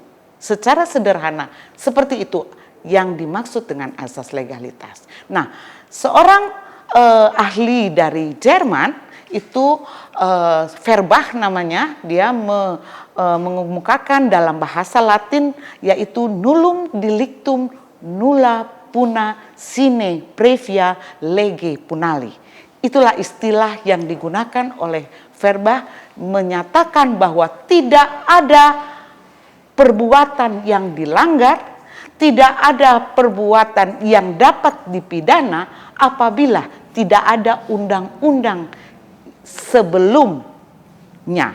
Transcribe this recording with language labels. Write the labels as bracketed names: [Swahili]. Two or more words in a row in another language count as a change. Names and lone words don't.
[Indonesian] Secara sederhana, seperti itu yang dimaksud dengan azas legalitas. Nah, seorang ahli dari Jerman itu Verbach namanya, dia mengemukakan dalam bahasa Latin yaitu [Latin] nullum delictum nulla puna sine previa lege punali. [Indonesian] Itulah istilah yang digunakan oleh Verbach menyatakan bahwa tidak ada perbuatan yang dilanggar, tidak ada perbuatan yang dapat dipidana apabila tidak ada undang-undang sebelumnya.